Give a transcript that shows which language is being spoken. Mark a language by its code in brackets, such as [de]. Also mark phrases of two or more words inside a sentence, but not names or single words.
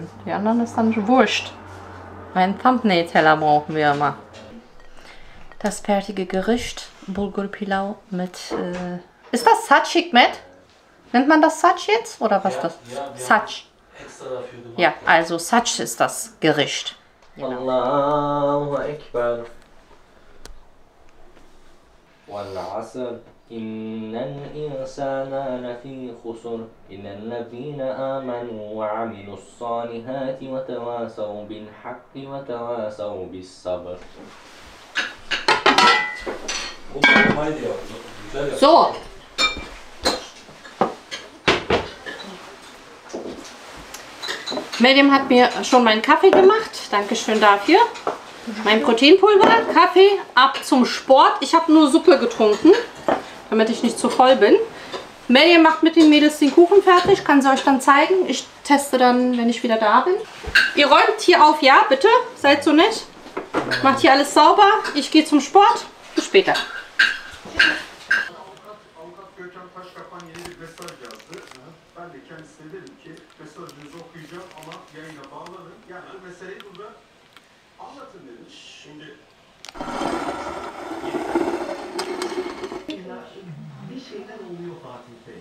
[de] Die anderen ist dann wurscht. Mein Thumbnail-Teller brauchen wir immer. Das fertige Gericht, Bulgur Pilau mit... ist das Sach, Hikmet? Nennt man das Sach jetzt? Oder was ist das? Ja, Sach. Extra dafür gemacht. Ja, also Sach ist das Gericht. Genau. [ar] الله أكبر. والعصر إن الإنسان لفي خسر إلا الذين آمنوا وعملوا الصالحات وتواصوا بالحق وتواصوا بالصبر. [de] Guck mal, meine Idee. [tr] Güzel yaptın. [de] So. Medium hat mir schon meinen Kaffee gemacht. Dankeschön dafür. Mein Proteinpulver, Kaffee, ab zum Sport. Ich habe nur Suppe getrunken, damit ich nicht zu voll bin. Medium macht mit den Mädels den Kuchen fertig. Kann sie euch dann zeigen. Ich teste dann, wenn ich wieder da bin. Ihr räumt hier auf, ja, bitte. Seid so nett. Macht hier alles sauber. Ich gehe zum Sport. Bis später. [tr] Avukat Gökhan Taşkapan yeni bir mesaj yazdı. Ben de kendisine dedim ki mesajınızı okuyacağım ama yayına bağlanın. Yani bu meseleyi burada anlatın dedim. Şimdi bir şeyler oluyor Fatih Bey.